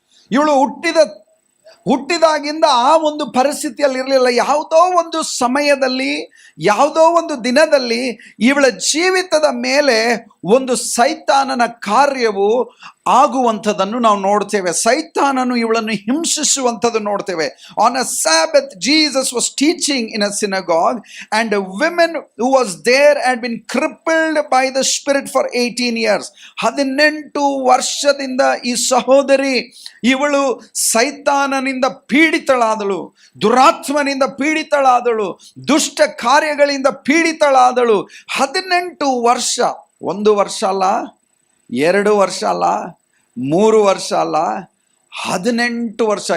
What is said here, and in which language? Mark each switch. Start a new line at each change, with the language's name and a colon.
Kannada: ಇವಳು ಹುಟ್ಟಿದಾಗಿಂದ ಆ ಒಂದು ಪರಿಸ್ಥಿತಿಯಲ್ಲಿ ಇರಲಿಲ್ಲ. ಯಾವುದೋ ಒಂದು ಸಮಯದಲ್ಲಿ, ಯಾವುದೋ ಒಂದು ದಿನದಲ್ಲಿ ಇವಳ ಜೀವಿತದ ಮೇಲೆ ಒಂದು ಸೈತಾನನ ಕಾರ್ಯವು ಆಗುವಂಥದ್ದನ್ನು ನಾವು ನೋಡ್ತೇವೆ. ಸೈತಾನನು ಇವಳನ್ನು ಹಿಂಸಿಸುವಂಥದ್ದು ನೋಡ್ತೇವೆ.
English: On a sabbath Jesus was teaching in a synagogue and a woman who was there had been crippled by the spirit for 18 years.
Kannada: 18 ವರ್ಷದಿಂದ ಈ ಸಹೋದರಿ ಇವಳು ಸೈತಾನನಿಂದ ಪೀಡಿತಳಾದಳು, ದುರಾತ್ಮನಿಂದ ಪೀಡಿತಳಾದಳು, ದುಷ್ಟ ಕಾರ್ಯಗಳಿಂದ ಪೀಡಿತಳಾದಳು. 18 ವರ್ಷ. 1 ವರ್ಷ ಅಲ್ಲ, 2 ವರ್ಷ ಅಲ್ಲ, 3 ವರ್ಷ ಅಲ್ಲ, 18 ವರ್ಷ.